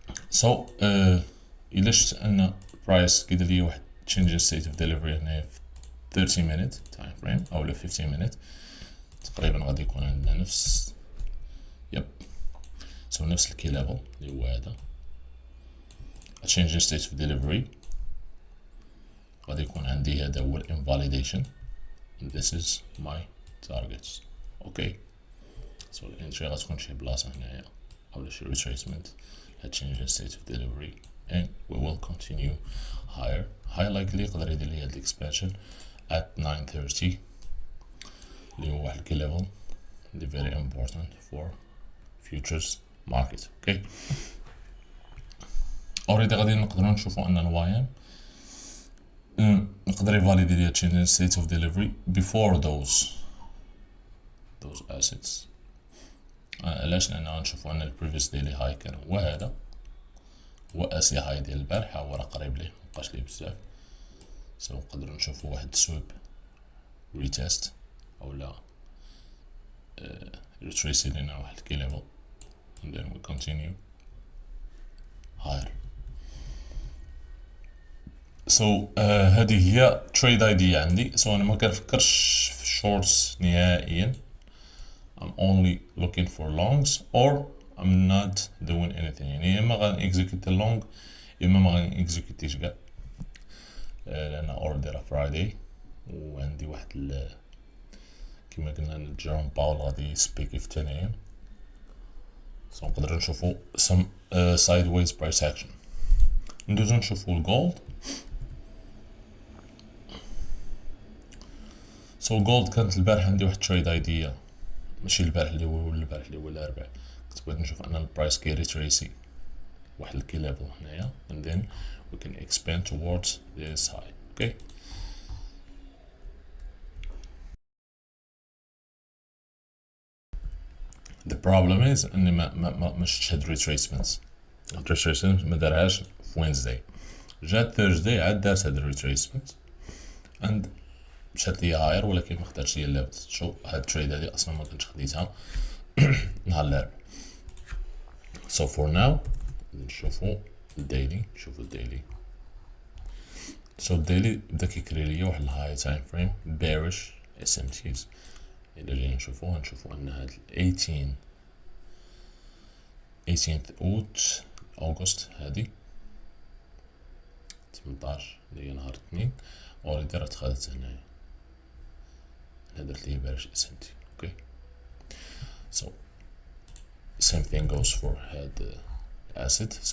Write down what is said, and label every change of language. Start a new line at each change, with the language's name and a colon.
Arabic: سو إلا شفت ان برايس كيدير لي واحد change in state of delivery هنايا في 30 minute time frame او 15 minute تقريبا غادي يكون عندنا نفس سو نفس الكي ليفل اللي هو هذا change in state of delivery. غادي يكون عندي هذا هو invalidation
English: and this is my targets.
Arabic: اوكي سو الانتري غتكون شي بلاصه هنايا او شي
English: retracement at change in state of delivery and we will continue higher.
Arabic: high likely يقدر يدير لي هاد expansion at 9:30 اللي هو واحد الكي ليفل اللي
English: very important for futures market.
Arabic: اوكي اوريدي غادي نقدروا نشوفوا ان الواي ام نقدر يفاليدي ليا
English: change in state of delivery before those assets.
Arabic: علاش؟ لان غنشوفوا ان البريفيس ديلي هاي كان هو هذا هو اسي هاي ديال البارحه هو راه قريب ليه مبقاش ليه بزاف. سو نقدروا نشوفوا واحد سويب ريتيست اولا ريتريسي لينا واحد كي ليفل
English: and then we continue higher.
Arabic: سو هذه هي تريد ايديا عندي. سو انا ما كنفكرش في شورتس نهائيا.
English: I'm only looking for longs or I'm not doing anything.
Arabic: يعني يا اما غنكزيكوتي اللونغ يا اما ما غنكزيكوتيش كاع لان اوردر فرايداي وعندي واحد كما قلنا جيروم باول غادي يسبيكي في 10 am.
English: So نقدروا نشوفوا some sideways price action.
Arabic: ندوزو نشوفوا الجولد. سو جولد كانت البارح عندي واحد تريد ايديا ماشي البارح اللي هو البارح اللي هو الاربعاء كنت بغيت نشوف ان البرايس كيريتريسي واحد الكي ليفل هنايا
English: and then we can expand towards this high. okay the problem is
Arabic: اني ما شفتش هاد الريتريسمنت ما دارهاش في وينزداي. جات ثيرزداي عاد دارت هاد الريتريسمنت and مشات ليا هاير ولكن ما خداتش ليا الليفل. شو هاد التريد هادي اصلا ما كنتش خديتها نهار الاربعاء. so for now نشوفو الديلي. شوفو الديلي. so الديلي بدا كيكري ليا واحد الهاي تايم فريم بيرش اس ام تيز. الا جينا نشوفو غنشوفو ان هاد 18th اوت اوغست هادي 18 اللي هي نهار الاثنين اوريدي راه تخدات هنايا درت ليه بارش اس ام تي.
English: Okay so same thing goes for هاد asset.